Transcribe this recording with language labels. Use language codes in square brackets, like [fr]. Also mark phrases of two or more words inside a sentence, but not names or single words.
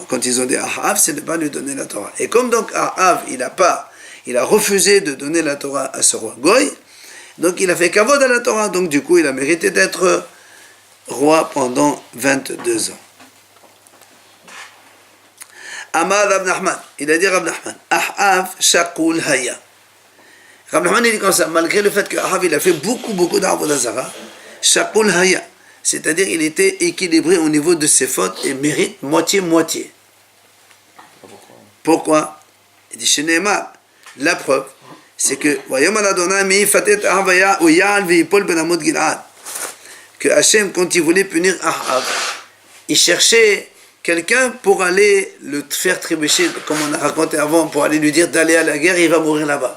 [fr] Quand ils ont dit Ahav, c'est de ne pas lui donner la Torah. Et comme donc Ahav, il a refusé de donner la Torah à ce roi Goy, donc il a fait kavod à la Torah, donc du coup il a mérité d'être roi pendant 22 ans. [he] אמר רב נחמן, [fr] il a dit Rav Nachman, [he] אחאב שקול היה. [fr] Rav Nachman il dit comme ça, malgré le fait que Ahav il a fait beaucoup d' [he] עבודה זרה, שקול היה, [fr] c'est-à-dire il était équilibré au niveau de ses fautes et mérite moitié-moitié. Pourquoi? Il dit Sheneema, la preuve, c'est que que Hachem, quand il voulait punir Ahav, il cherchait quelqu'un pour aller le faire trébucher, comme on a raconté avant, pour aller lui dire d'aller à la guerre, il va mourir là-bas.